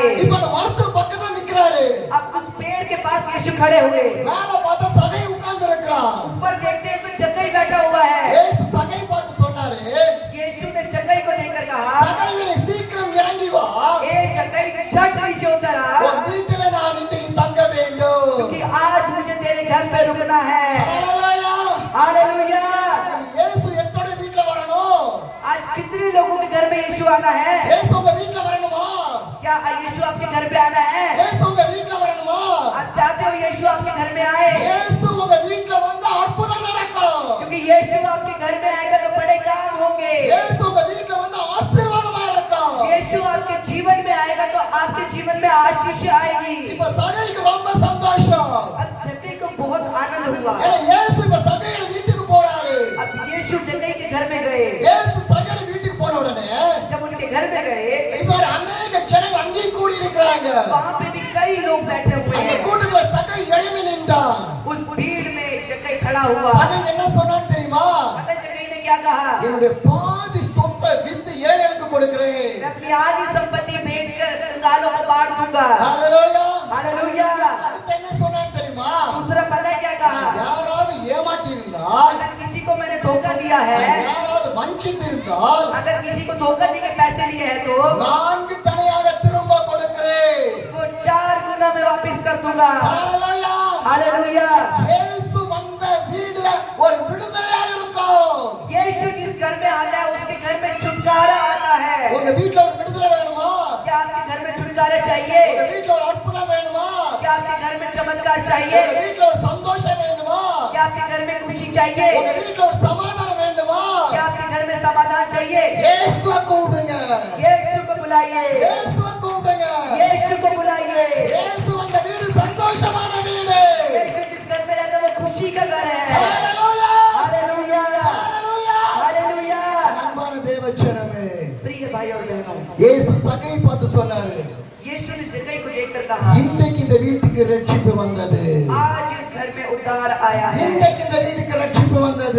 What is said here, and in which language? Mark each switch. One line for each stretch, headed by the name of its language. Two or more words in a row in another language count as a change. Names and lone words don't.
Tamil: இப்ப அந்த மரத்து பக்கத்துல நிக்கிறாரு.
Hindi: अब उस पेड़ के पास यीशु खड़े हुए,
Tamil: மேல பார்த்தா சகை உட்கார்ந்து இருக்கிறான்.
Hindi: ऊपर देखते हैं तो जक्कई बैठा हुआ है।
Tamil: இயேசு சகை பார்த்து சொன்னாரு,
Hindi: यीशु ने जक्कई को देखकर कहा,
Tamil: சகையே சீக்கிரம் இறங்கி வா,
Hindi: ए जक्कई झट नीचे उतर आ,
Tamil: உன் வீட்டில நான் இன்னைக்கு தங்க வேண்டும்.
Hindi: क्योंकि आज मुझे तेरे घर पे रुकना है।
Tamil: ஹalleluya.
Hindi: हालेलुया।
Tamil: இயேசு எத்தனை வீட்ல வரணும்?
Hindi: आज कितने लोगों के घर में यीशु आना है?
Tamil: இயேசு உங்க வீட்ல வரணுமா?
Hindi: क्या यीशु आपके घर पे आना है?
Tamil: இயேசு உங்க வீட்ல வரணுமா?
Hindi: आप चाहते हो यीशु आपके घर में आए?
Tamil: இயேசு உங்க வீட்ல வந்தா அற்புதம் நடக்கும்.
Hindi: क्योंकि यीशु आपके घर में आएगा तो बड़े काम होंगे।
Tamil: இயேசு உங்க வீட்ல வந்தா ஆசீர்வாதமா இருக்கும்.
Hindi: यीशु आपके जीवन में आएगा तो आपके जीवन में आशीष आएगी।
Tamil: இப்ப சகைக்கு ரொம்ப சந்தோஷம்.
Hindi: अब जक्कई को बहुत आनंद हुआ।
Tamil: ஏன்னா இயேசு இப்ப சகையோட வீட்டுக்கு போறாரு.
Hindi: अब यीशु जक्कई के घर में गए।
Tamil: இயேசு சகையோட வீட்டுக்கு போன உடனே
Hindi: जब उनके घर में गए,
Tamil: இவர் அநேக ஜனங்கள் அங்கே கூடி இருக்கிறாங்க.
Hindi: वहाँ पे भी कई लोग बैठे हुए
Tamil: அந்த
Hindi: हैं।
Tamil: கூட்டத்துல சகை எழும்பி நின்றான்.
Hindi: उस भीड़ में जक्कई खड़ा हुआ।
Tamil: சகை என்ன சொன்னான்னு தெரியுமா?
Hindi: पता है जक्कई ने क्या कहा?
Tamil: என்னுடைய பாதி சொத்தை வித்து ஏழைகளுக்கு கொடுக்கிறேன்.
Hindi: मैं अपनी आधी संपत्ति बेचकर कंगालों को बांट दूंगा।
Tamil: ஹalleluya.
Hindi: हालेलुया।
Tamil: அடுத்து என்ன சொன்னான்னு தெரியுமா?
Hindi: दूसरा पता है क्या कहा?
Tamil: யாராவது ஏமாற்றி இருந்தால்,
Hindi: अगर किसी को मैंने धोखा दिया है,
Tamil: யாராவது வஞ்சித்து இருந்தால்
Hindi: अगर किसी को धोखा देके पैसे लिए हैं तो
Tamil: நான்கு தடையாக திரும்ப கொடுக்கிறேன்.
Hindi: उसको 4 गुना में वापस कर दूंगा।
Tamil: ஹalleluya.
Hindi: हालेलुया।
Tamil: இயேசு வந்த வீடுல ஒரு விடுதலையாக இருக்கும்.
Hindi: यीशु जिस घर में आता है उसके घर में छुटकारा आता है।
Tamil: உங்க வீட்ல ஒரு விடுதலை வேணுமா?
Hindi: क्या आपके घर में छुटकारा चाहिए?
Tamil: உங்க வீட்ல ஒரு அற்புதம் வேணுமா?
Hindi: क्या आपके घर में चमत्कार
Tamil: உங்க
Hindi: चाहिए?
Tamil: வீட்ல ஒரு சந்தோஷம் வேண்டுமா?
Hindi: क्या आपके घर में खुशी चाहिए?
Tamil: உங்க வீட்ல ஒரு சமாதானம் வேண்டுமா?
Hindi: क्या आपके घर में समाधान चाहिए?
Tamil: இயேசுவை கூப்பிடுங்க.
Hindi: यीशु को बुलाइए।
Tamil: இயேசுவை கூப்பிடுங்க.
Hindi: यीशु को बुलाइए।
Tamil: இயேசு வந்த வீடு சந்தோஷமான வீடு.
Hindi: यीशु जिस घर में रहता है वो खुशी का घर है।
Tamil: ஹalleluya.
Hindi: हालेलुया।
Tamil: ஹalleluya.
Hindi: हालेलुया।
Tamil: அன்பான தேவஜனமே,
Hindi: प्रिय भाई और बहनों,
Tamil: இயேசு சகை பார்த்து சொன்னாரு,
Hindi: यीशु ने जक्कई को देखकर कहा,
Tamil: இன்றைக்கு இந்த வீட்டுக்கு ரட்சிப்பு வந்தது.
Hindi: आज इस घर में उद्धार आया है।
Tamil: இன்றைக்கு இந்த வீட்டுக்கு ரட்சிப்பு வந்தது.